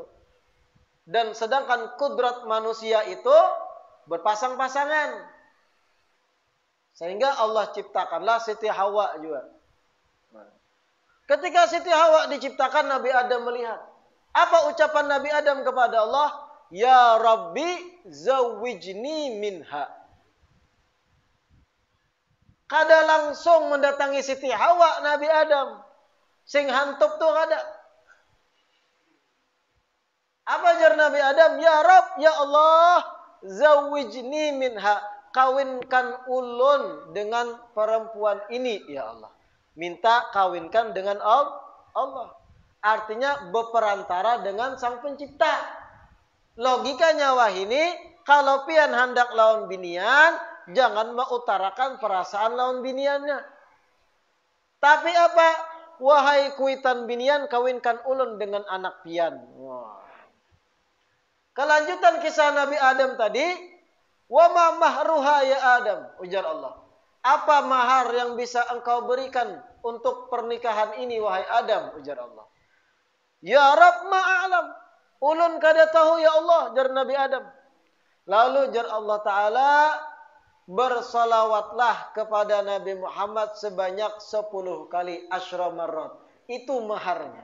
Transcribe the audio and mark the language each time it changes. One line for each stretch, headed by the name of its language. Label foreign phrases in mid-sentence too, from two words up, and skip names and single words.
Indonesian: Dan sedangkan kudrat manusia itu berpasang-pasangan. Sehingga Allah ciptakanlah Siti Hawa juga. Ketika Siti Hawa diciptakan, Nabi Adam melihat. Apa ucapan Nabi Adam kepada Allah?
Arabic: Ya Rabbi zawwijni minha.
Banjar: Kada langsung mendatangi Siti Hawa Nabi Adam. Sing hantup tuh kada. Apa jar Nabi Adam?
Arabic: Ya Rabb, ya Allah, zawwijni minha.
Banjar: Kawinkan ulun dengan perempuan ini, ya Allah.
Indonesian: Minta kawinkan dengan Allah. Artinya berperantara dengan sang pencipta.
Banjar: Logikanya wah ini, kalau pian hendak lawan binian, jangan mengutarakan perasaan lawan biniannya.
Indonesian: Tapi apa?
Banjar: Wahai kuitan binian, kawinkan ulun dengan anak pian.
Indonesian: Wah. Kelanjutan kisah Nabi Adam tadi,
Arabic: wa ma mahruha ya Adam,
Indonesian: ujar Allah. Apa mahar yang bisa engkau berikan untuk pernikahan ini wahai Adam, ujar Allah.
Arabic: Ya Rabb ma'alam,
Banjar: ulun kada tahu ya Allah, jar Nabi Adam.
Indonesian: Lalu jar Allah Ta'ala, bersalawatlah kepada Nabi Muhammad sebanyak 10 kali,
Arabic: asyra marrat.
Indonesian: Itu maharnya.